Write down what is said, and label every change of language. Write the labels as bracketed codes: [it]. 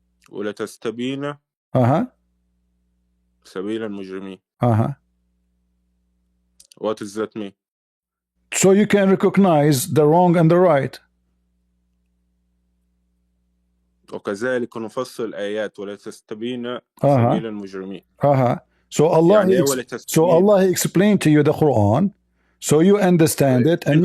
[ar] ولتستبين سبيل المجرمين. [en] What does that mean? So you can recognize the wrong and the right. [ar] وكذلك نفصل الآيات ولتستبين سبيل المجرمين. [en] So Allah He explained to you the Quran, so you understand it, and